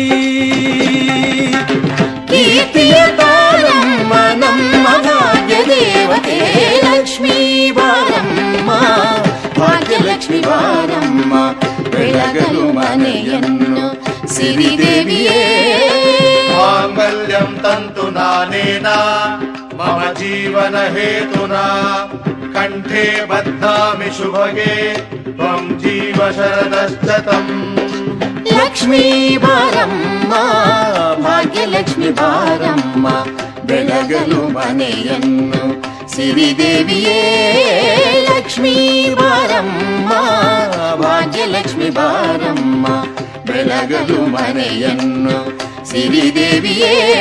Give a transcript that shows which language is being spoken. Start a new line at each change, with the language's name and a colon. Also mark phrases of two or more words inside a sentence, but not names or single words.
Kannada: ಕೀರ್ತಿಯ ತಾಳಮ್ಮ ನಮ್ಮ ಭಾಗ್ಯ ದೇವತೆ ಲಕ್ಷ್ಮೀ ಬಾರಮ್ಮ ಭಾಗ್ಯಲಕ್ಷ್ಮಿ ಬಾರಮ್ಮ, ಬೆಳಗಲು ಮನೆಯನ್ನು ಸಿರಿದೇವಿಯೇ.
Sanskrit: मांगल्यं तन्तु नानेना मम जीवन हेतुना कंठे बध्नामि शुभगे त्वं जीव शरदश्शतम्.
Kannada: ಲಕ್ಷ್ಮೀ ಬಾರಮ್ಮ ಭಾಗ್ಯಲಕ್ಷ್ಮಿ ಬಾರಮ್ಮ, ಬೆಳಗಲು ಮನೆಯನ್ನು ಸಿರಿದೇವಿಯೇ. ಲಕ್ಷ್ಮೀ ಬಾರಮ್ಮ ಭಾಗ್ಯಲಕ್ಷ್ಮಿ ಬಾರಮ್ಮ, ಬೆಳಗಲು ಮನೆಯನ್ನು ಸಿರಿದೇವಿಯೇ.